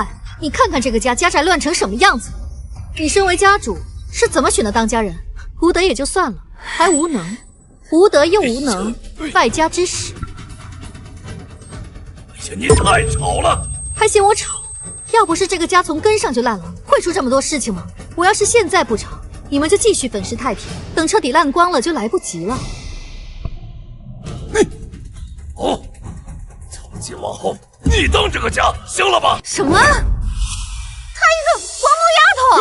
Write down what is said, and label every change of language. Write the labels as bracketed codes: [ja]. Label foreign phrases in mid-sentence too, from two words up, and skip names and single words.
[zh] 你看看這個家家宅亂成什麼樣子！你身為家主，是怎麼選的當家人？無德也就算了，還無能，無德又無能，敗家之使。哎呀，你太吵了！還嫌我吵？要不是這個家從根上就爛了，會出這麼多事情嗎？我要是現在不吵，你們就繼續粉飾太平，等徹底爛光了就來不及了。哦，從今往後你當這個家，行了吧？什麼？她一個黄毛丫頭！